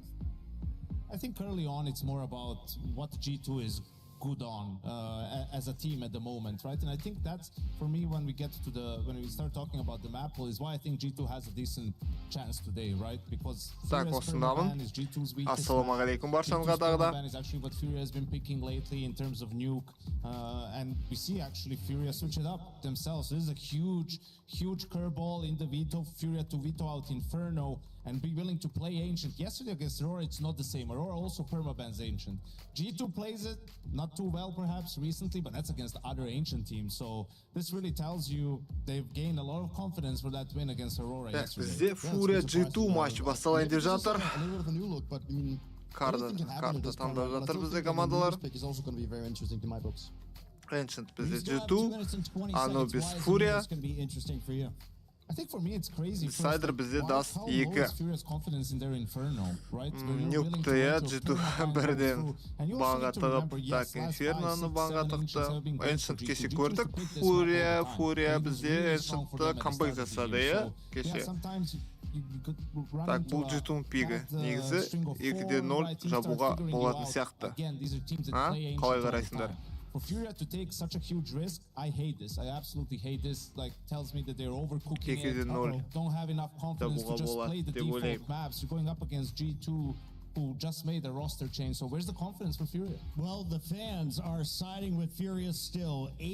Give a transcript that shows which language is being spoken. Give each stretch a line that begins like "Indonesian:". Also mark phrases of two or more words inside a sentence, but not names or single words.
English: I think early on it's more about what G2 is good on as a team at the moment, right? And I think that's, for me, when we start talking about the map pool, is why I think G2 has a decent chance today, right? Because
Kazakh: осындамын.
English: is G2's weakest
Kazakh: Ассалаумағалейкум баршаңызға тағы да.
English: is actually what Furia has been picking lately in terms of nuke, and we see actually Furia switch it up themselves. This is a huge curveball in the veto. Furia to veto out Inferno and be willing to play Ancient. Yesterday against Aurora, it's not the same. Aurora also permabans Ancient. G2 plays it, not too well perhaps recently, but that's against other Ancient teams. So this really tells you they've gained a lot of confidence for that win against Aurora yesterday.
Kazakh: Бізде Furia G2 матчы басталайын деп жатыр. Карта таңдап жатыр бізде командалар. Ancient бізде G2, Anubis Furia.
English: I think for me it's crazy.
Kazakh: Decider бізде Dust 2. Nuke-ті G2 бірден банға тығып, так, Inferno-ны банға тықты. Ancient кеше көрдік. Furia бізде Ancient-ті камбэк жасады, кеше. Так, бұл G2-ның пигі. Негізі 2-0 жабуға болатын сияқты. Қалай қарайсыңдар?
English: For Furia to take such a huge risk, I hate this. I absolutely hate this. Like, tells me that they're overcooking it. Don't have enough confidence to just play the default maps. You're going up against G2, who just made a roster change. So where's the confidence for Furia? Well, the fans are siding with Furia still.